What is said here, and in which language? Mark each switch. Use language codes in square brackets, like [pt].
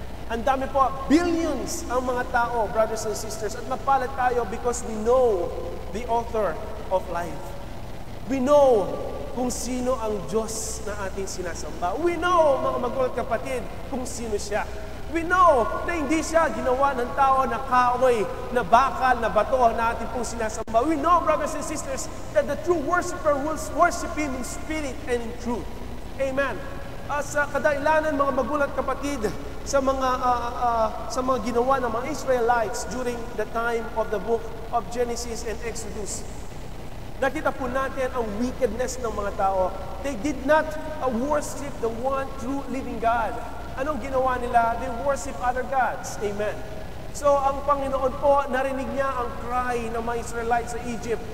[tl] Ang dami po, [en] billions ang mga tao, brothers and sisters, [tl] at napalad tayo [en] because we know the author of life. We know [tl] kung sino ang Diyos na ating sinasamba. [en] We know, [tl] mga magulang kapatid, kung sino siya. We know na hindi siya ginawa ng tao na kahoy, na bakal, na bato na ating pong sinasamba. [en] We know, brothers and sisters, that the true worshiper will worship Him in spirit and in truth. Amen. [tl] Sa kadailanan, mga magulang kapatid, sa mga ginawa ng mga Israelites [en] during the time of the book of Genesis and Exodus, [tl] nakita po natin ang wickedness ng mga tao. [en] They did not worship the one true living God. [tl] Anong ginawa nila? [en] They worship other gods. Amen. [tl] So, ang Panginoon po, narinig niya ang cry ng mga Israelites sa Egypt.